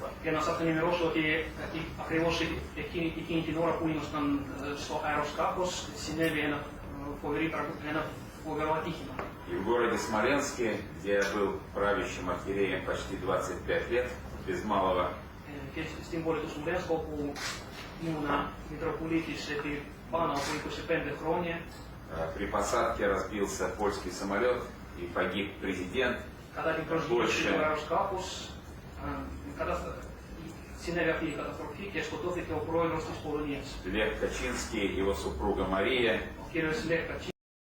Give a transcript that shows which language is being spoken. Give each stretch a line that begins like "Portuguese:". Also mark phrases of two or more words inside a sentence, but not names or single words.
Greek: Και να σας ενημερώσω ότι ακριβώς εκείνη την ώρα που ήμασταν στο αεροσκάφος συνέβη ένα φοβερό ατύχημα.
Russian: И в городе Смоленске, где я был правящим архиереем почти 25 лет, без малого,
Greek: Και στην πόλη του Σμουλένσκο που ήμουνα Μητροπολίτης επί πάνω από 25 χρόνια,
Russian: при посадке разбился польский самолет и погиб президент.
Greek: κατά την προσγείωση του αεροσκάφους συνέβη αυτή η καταστροφή και σκοτώθηκε ο πρόεδρος της Πολωνίας,
Russian: Лев Качинский, его супруга Мария,
Greek: ο κύριος Λεχ Κατσίνσκι